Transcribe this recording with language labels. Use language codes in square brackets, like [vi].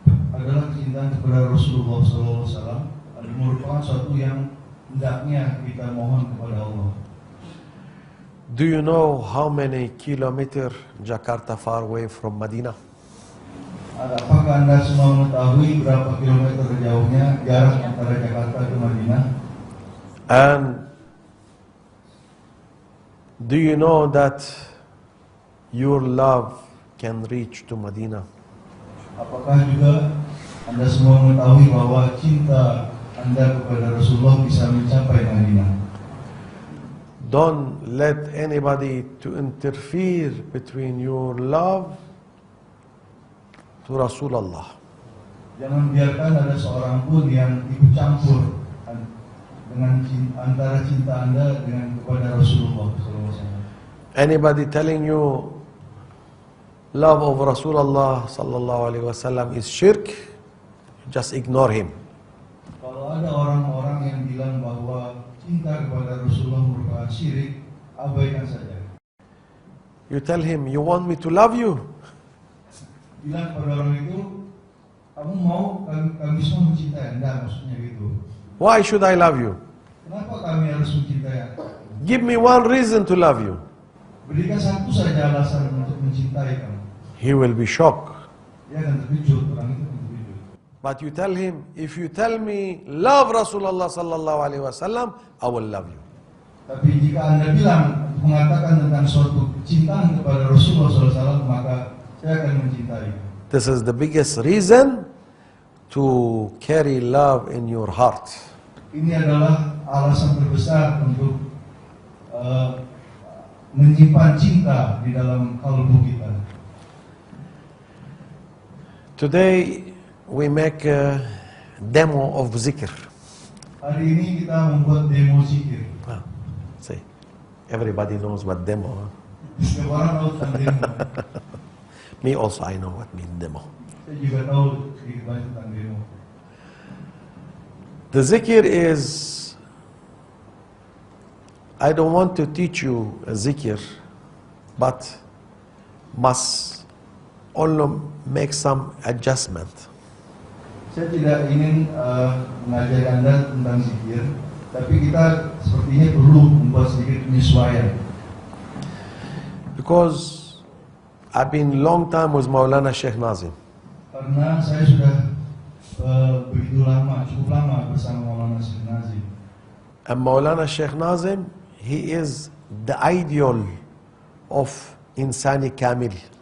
[id] Adalah cinta kepada Rasulullah sallallahu alaihi wasallam merupakan suatu yang hendaknya kita mohon kepada Allah. [en] Do you know how many kilometers Jakarta far away from Medina? [id] Apakah Anda semua mengetahui berapa kilometer jauhnya jarak antara Jakarta ke Madinah? [en] And do you know that your love can reach to Medina? [id] Apakah juga Anda semua mengetahui bahwa cinta Anda kepada Rasulullah bisa mencapai Madinah? [en] Don't let anybody to interfere between your love to Rasulullah. [id] Jangan biarkan ada seorang pun yang ikut campur dengan antara cinta Anda dengan kepada Rasulullah SAW. [en] Anybody telling you love of Rasulullah sallallahu alaihi wasallam is shirk, just ignore him. [id] Kalau ada orang-orang yang bilang bahwa cinta kepada Rasulullah merupakan syirik, abaikan saja. [en] You tell him, you want me to love you? [id] Bilang pada orang itu, kamu mau kami semua mencintai Anda, maksudnya gitu. [en] Why should I love you? [id] Kenapa kami harus mencintai Anda? [en] Give me one reason to love you. [id] Berikan satu saja alasan untuk mencintai kamu. [en] He will be shocked. [id] Dia akan terkejut, orang itu akan terkejut. [en] But you tell him, if you tell me love Rasulullah sallallahu alaihi wasallam, I will love you. [id] Tapi jika Anda bilang, mengatakan tentang suatu kecintaan kepada Rasulullah SAW, maka saya akan mencintai. [en] This is the biggest reason to carry love in your heart. [id] Ini adalah alasan terbesar untuk menyimpan cinta di dalam kalbu kita. [en] Today we make a demo of zikr. [id] Hari ini kita membuat demo zikir. [en] Say, everybody knows what demo. [id] Setiap orang tahu tentang demo. [en] Me also, I know what mean demo. [id] Saya juga tahu sedikit banyak tentang demo. [en] The zikr is, I don't want to teach you a zikr, but must only make some adjustment. [id] Saya tidak ingin mengajari Anda tentang zikir, tapi kita sepertinya perlu membuat sedikit penyesuaian. [en] Because I've been long time with Maulana Sheikh Nazim. [id] Karena saya sudah begitu lama, cukup lama bersama Maulana Sheikh Nazim. [en] And Maulana Sheikh Nazim, he is the ideal of Insani Kamil.